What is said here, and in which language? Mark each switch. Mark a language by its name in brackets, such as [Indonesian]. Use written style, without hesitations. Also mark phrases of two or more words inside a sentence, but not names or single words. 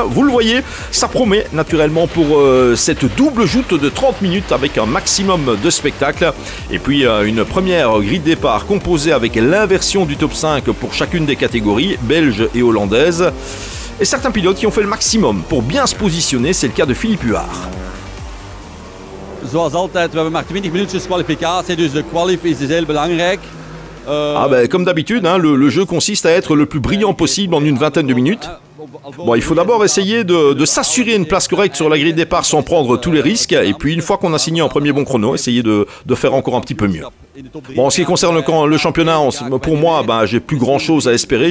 [French] Vous le voyez, ça promet naturellement pour cette double joute de 30 minutes avec un maximum de spectacle. Et puis une première grille de départ composée avec l'inversion du top 5 pour chacune des catégories, belge et hollandaise. Et certains pilotes qui ont fait le maximum pour bien se positionner, c'est le cas de Philippe Huard. [Dutch] Zoals altijd, we hebben maar 20 minuutjes kwalificatie, dus de kwalif is heel belangrijk. [French] Comme d'habitude, le jeu consiste à être le plus brillant possible en une vingtaine de minutes. Bon, il faut d'abord essayer de s'assurer une place correcte sur la grille de départ sans prendre tous les risques. Et puis une fois qu'on a signé un premier bon chrono, essayer de faire encore un petit peu mieux. Bon, en ce qui concerne le championnat, pour moi, j'ai plus grand chose à espérer.